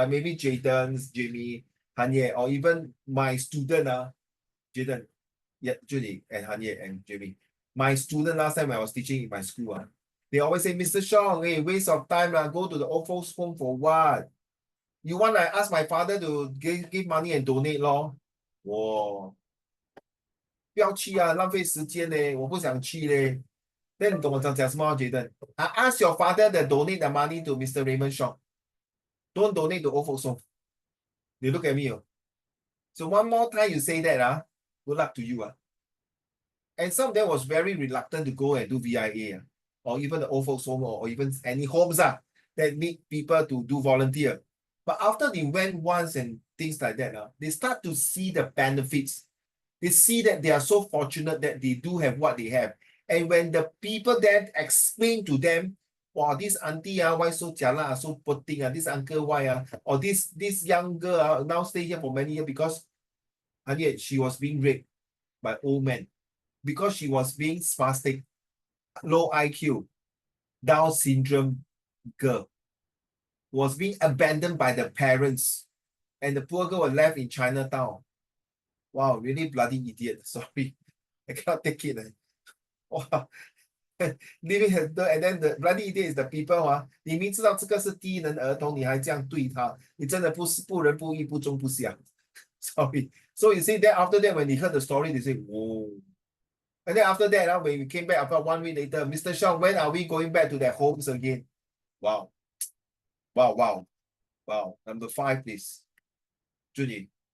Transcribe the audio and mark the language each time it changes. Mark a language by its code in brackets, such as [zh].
[en] Maybe Jaden's, Jimmy, Hanye, or even my student, Jaden, yeah, Junie, and Hanye, and Jimmy. My student last time when I was teaching in my school, they always say, Mr. Shong, hey, waste of time, go to the old folks home for what? You want to ask my father to give money and donate, lor? Whoa. [zh] 不要去浪费时间嘞，我不想去嘞。Then 你懂我讲什么？Jaden? [en] Ask your father to donate the money to Mr. Raymond Shaw. Don't donate to old folks home. You look at me. So one more time you say that, good luck to you. And some of them was very reluctant to go and do VIA, or even the old folks home, or even any homes that need people to do volunteer. But after they went once and things like that, they start to see the benefits. They see that they are so fortunate that they do have what they have. And when the people then explain to them, wow, this auntie, why so jialat, so poor thing, this uncle, why, or this young girl now stay here for many years because, and yet she was being raped by old men because she was being spastic, low IQ, Down syndrome girl, was being abandoned by the parents, and the poor girl was left in Chinatown. Wow, really bloody idiot. Sorry, I cannot take it. Wow. Living and then the bloody idiot is the people [zh] 你明知道这个是低能儿童，你还这样对他，你真的不是不仁不义不忠不孝。 [en] Sorry. So you see that after that when they heard the story, they say, whoa. And then after that, when we came back about 1 week later, Mr. Shaw, when are we going back to their homes again? Wow. Wow, wow. Wow. Number 5, please. Judy.